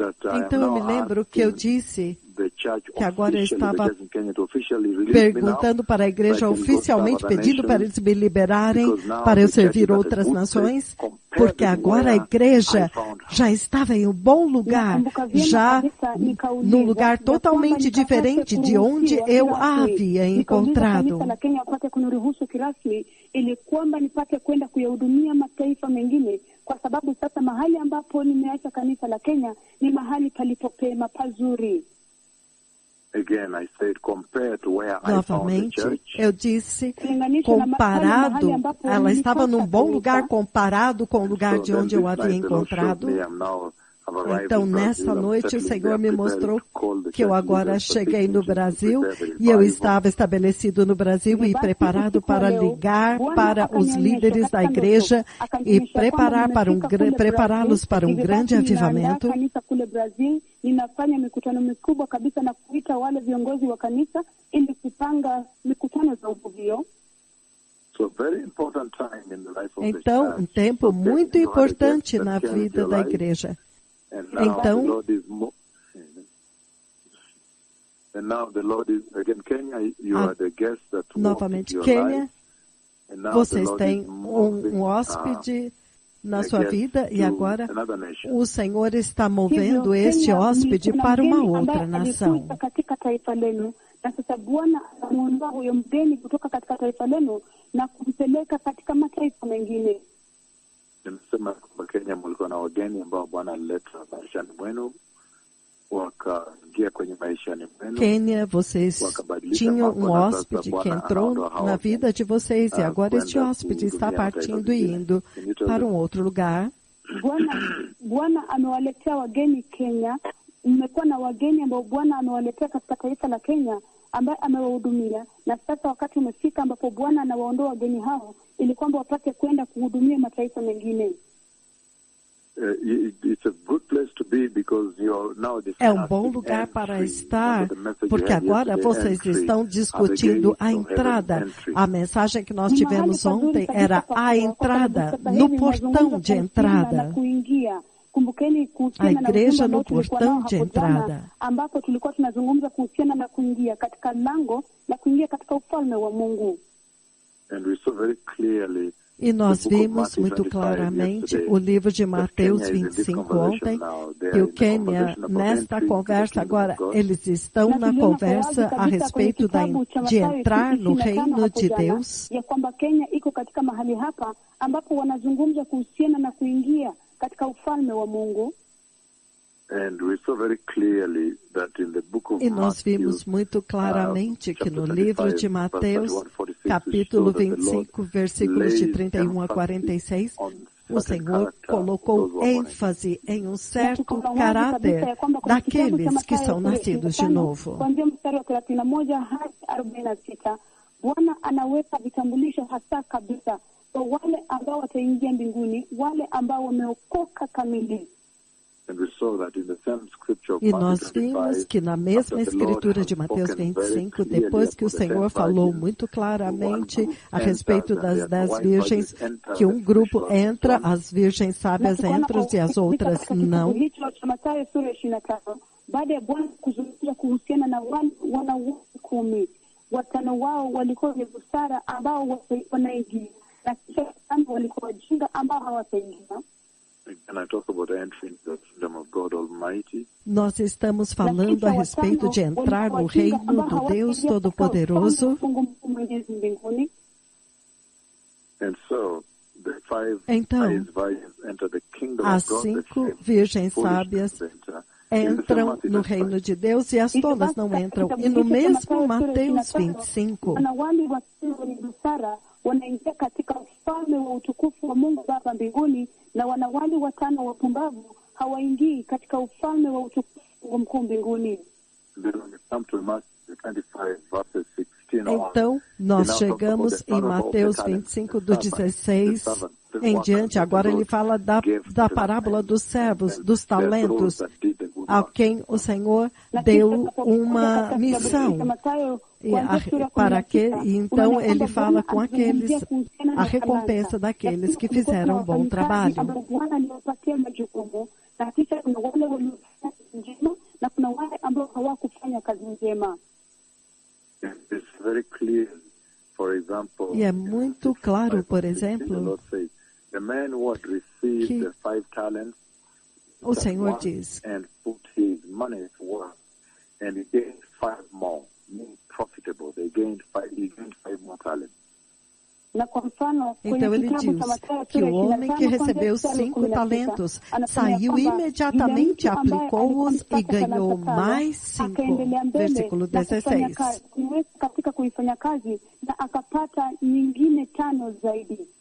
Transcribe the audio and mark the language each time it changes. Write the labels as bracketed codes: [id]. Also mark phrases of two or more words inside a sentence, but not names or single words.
[pt] Então eu me lembro que eu disse que agora eu estava perguntando para a igreja oficialmente, pedindo para eles me liberarem para eu servir outras nações, porque agora a igreja já estava em um bom lugar, já num lugar totalmente diferente de onde eu a havia encontrado. [sw] Ili kwamba nipate kwenda kuyahudumia mataifa mengine, kwa sababu sasa mahali ambapo nimeacha kanisa la Kenya ni mahali palipopema pazuri. [en] Again, I said, compared to where [pt] novamente, [en] I found the church, [pt] eu disse, comparado, ela estava num bom lugar comparado com o lugar de onde eu havia encontrado. Então, nessa noite, o Senhor me mostrou que eu agora cheguei no Brasil e eu estava estabelecido no Brasil e preparado para ligar para os líderes da igreja e prepará-los para um grande avivamento. [sw] Ninafanya mikutano mikubwa kabisa na kuita wale viongozi wa kanisa ili kupanga mikutano za uvuvio. [pt] Então, um tempo muito importante na vida da igreja. Então, novamente, Quênia, vocês têm um hóspede na sua vida e agora o Senhor está movendo este hóspede para uma outra nação. [sw] Na sasa Bwana anamuondoa huyo mgeni kutoka katika taifa lenu na kumpeleka katika mataifa mengine. Nimesema kwamba Kenya mlikuwa na wageni ambao Bwana alileta maishani mwenu, wakaingia kwenye maishani mwenu. Kenya, [pt] vocês tinham um hóspede que entrou na vida de vocês e agora este hóspede está partindo e indo para um outro lugar. [sw] Bwana amewaletea wageni Kenya. Mmekuwa na wageni ambao Bwana amewaletea katika taifa la Kenya ambaye amewahudumia, na sasa wakati umefika ambapo Bwana anawaondoa wageni hao ili kwamba wapate kwenda kuhudumia mataifa mengine. [en] It's a good place to be because you're now [pt] é um bom lugar para estar, porque agora vocês estão discutindo a entrada. A mensagem que nós tivemos ontem era a entrada, no portão de entrada. A igreja no portão de entrada. [sw] Ambapo tulikuwa tunazungumza kuhusiana na kuingia katika lango la kuingia katika ufalme wa Mungu. [pt] E nós vimos muito claramente o livro de Mateus 25 ontem, que o Quênia, nesta conversa agora, eles estão na conversa a respeito de entrar no reino de Deus. [sw] Ya kwamba Kenya iko katika mahali hapa ambapo wanazungumza kuhusiana na kuingia katika ufalme wa Mungu. [pt] E nós vimos muito claramente que no livro de Mateus, capítulo 25, versículos de 31 a 46, o Senhor colocou ênfase em um certo caráter daqueles que são nascidos de novo. [sw] Bwana anaweka vitambulisho hasa kabisa kwa wale ambao wataingia mbinguni, wale ambao wameokoka kamili. [pt] E nós vimos que na mesma escritura de Mateus 25, depois que o Senhor falou muito claramente a respeito das 10 virgens, que um grupo entra, as virgens sábias entram e as outras não. [sw] Baada ya Bwana kuzungumza kuhusiana na wana 10, watano wao walikuwa wenye busara ambao wanaingia, na kisha watano walikuwa wajinga ambao hawataingia. [pt] Nós estamos falando a respeito de entrar no reino do Deus Todo-Poderoso. Então, as 5 virgens sábias entram no reino de Deus e as tolas não entram. E no mesmo Mateus 25, [sw] wanaingia katika ufalme wa utukufu wa Mungu Baba mbinguni, na wanawali 5 wapumbavu hawaingii katika ufalme wa utukufu wa Mungu mbinguni. [pt] Então, nós chegamos em Mateus 25, do 16 em diante. Agora ele fala da parábola dos servos, dos talentos, a quem o Senhor deu uma missão. E então ele fala com aqueles, a recompensa daqueles que fizeram um bom trabalho. [sw] hawakufanya kazi njema. [en] It's very clear, for example, [pt] e é muito claro, por exemplo, [en] the man who had received the 5 talents, [pt] o Senhor diz, [en] and put his money to work, and he gained 5 more, being profitable. He gained 5 more talents. [pt] Então ele diz que o homem que recebeu 5 talentos saiu imediatamente, aplicou-os e ganhou mais 5. Versículo 16. [sw] Katika kuifanya kazi na akapata nyingine 5 zaidi.